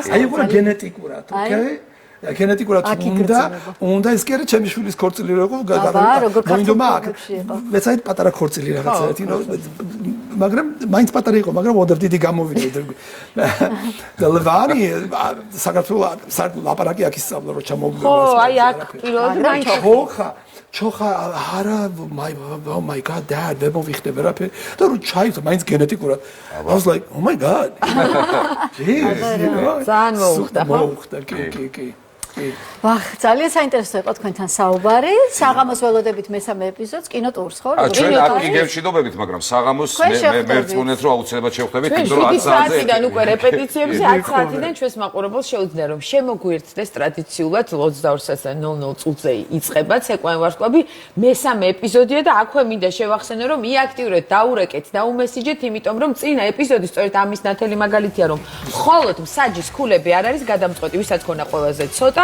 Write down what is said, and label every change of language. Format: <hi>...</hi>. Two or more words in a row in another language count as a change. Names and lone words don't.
<ka>აი უყურე გენეტიკურად, ოკეი? გენეტიკურად უნდა ეს კი არა ჩემი შვილის ქორწილი როგორ მოინდომა აქ მეცაით პატარა ქორწილი რაღაცა მაგრამ მაინც პატარა იყო მაგრამ ოდერ დიდი გამოვიდა და ლევანი საქართველოს ლაპარაკი აქ ისწავლა რომ ჩამოვიდა ხო აი აქ პირველად მაინც ჩოხა არა</ka> <en>oh my god dad</en> <ka>ვერ მოვიხდები რაფერი და რომ ჩაიწყო მაინც გენეტიკურად</ka> <en>I was like oh my god</en> <ka>ძალიან მოუხდა კი ვახ, ძალიან საინტერესო იყო თქვენთან საუბარი. საღამოს ველოდებით მესამე ეპიზოდს კინოტურს, ხო? ჩვენ აქ გიგებშიდობებით, მაგრამ საღამოს მე ვწუნეთ რომ აუცილებლად შევხვდებით, იმიტომ რომ 10 საათიდან უკვე რეპეტიციებზე 10 საათიდან ჩვენს მაყურებელს შეუძლია რომ შემოგვიერთდეს ტრადიციულად 22:00 წუთზე იწყება ცეკვავენ ვარსკვლავები მესამე ეპიზოდია და აქვე მინდა შევახსენო რომ მიაქტიურეთ, დაურეკეთ, დაუმესიჯეთ, იმიტომ რომ წინა ეპიზოდი სწორედ ამის ნათელი მაგალითია რომ მხოლოდ მსაჯის ქულები არ არის გადამწყვეტი, ვისაც ქონა ყველაზე ცოტა</ka>